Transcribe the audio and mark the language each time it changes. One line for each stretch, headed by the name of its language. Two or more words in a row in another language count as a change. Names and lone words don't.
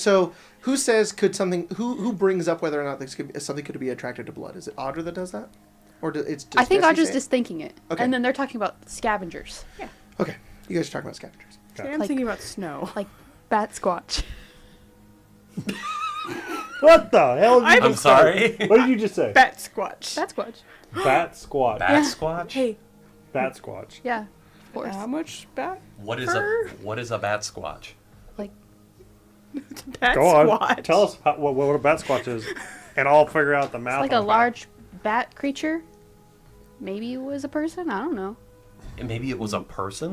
English: so who says could something? Who brings up whether or not something could be attracted to blood? Is it Audra that does that, or it's? I think Jesse Audra's say it? just thinking it. Okay. And then they're talking about scavengers. Okay, you guys are talking about scavengers. Today I'm like- thinking about snow. Like bat squatch. What the hell? Did you I'm just say? sorry. What did you just say? Bat squatch. Bat squatch. Bat squatch. Bat squatch? Hey, Bat squatch. Yeah. Of course. how much bat? What is a bat squatch? Like, Bat Go on. squatch. Tell us what a bat squatch is, and I'll figure out the math. it's like a on that. large bat creature. Maybe it was a person. I don't know. And maybe it was a person?